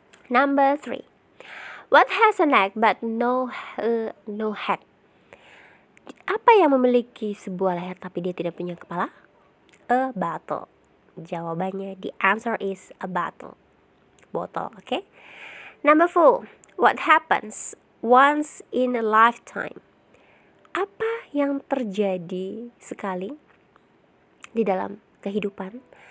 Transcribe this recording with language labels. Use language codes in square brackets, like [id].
[en] Number 3. What has a neck but no head? [id] Apa yang memiliki sebuah leher tapi dia tidak punya kepala? [en] A bottle. [id] Jawabannya, [en] the answer is a bottle. [id] Botol, [en] okay? Number 4. What happens once in a lifetime? [id] Apa yang terjadi sekali di dalam kehidupan?